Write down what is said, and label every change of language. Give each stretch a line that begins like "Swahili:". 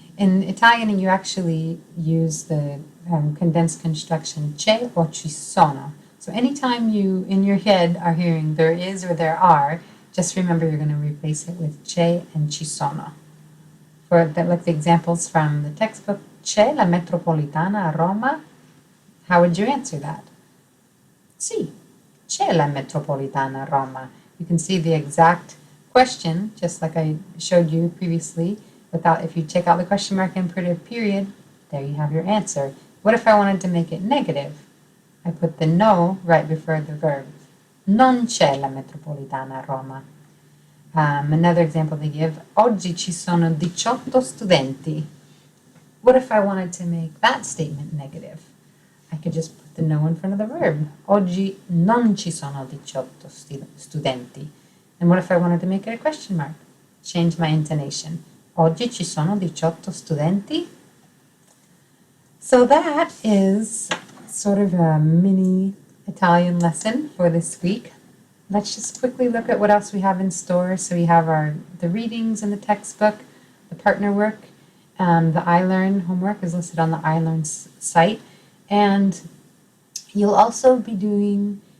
English: In Italian, you actually use the condensed construction c'è or ci sono. So anytime you, in your head, are hearing there is or there are, just remember you're going to replace it with c'è and ci sono. For like the examples from the textbook,
Italian: c'è la metropolitana a Roma?
English: How would you answer that?
Italian: Sì, c'è la metropolitana a Roma.
English: You can see the exact question, just like I showed you previously. If you take out the question mark and put a period, there you have your answer. What if I wanted to make it negative? I put the no right before the verb.
Italian: Non c'è la metropolitana a Roma.
English: Another example they give,
Italian: oggi ci sono 18 studenti.
English: What if I wanted to make that statement negative? I could just put the no in front of the verb.
Italian: Oggi non ci sono 18 studenti.
English: And what if I wanted to make it a question mark? Change my intonation.
Italian: Oggi ci sono 18 studenti.
English: So that is sort of a mini Italian lesson for this week. Let's just quickly look at what else we have in store. So we have the readings in the textbook, the partner work, the iLearn homework is listed on the iLearn site. And you'll also be doing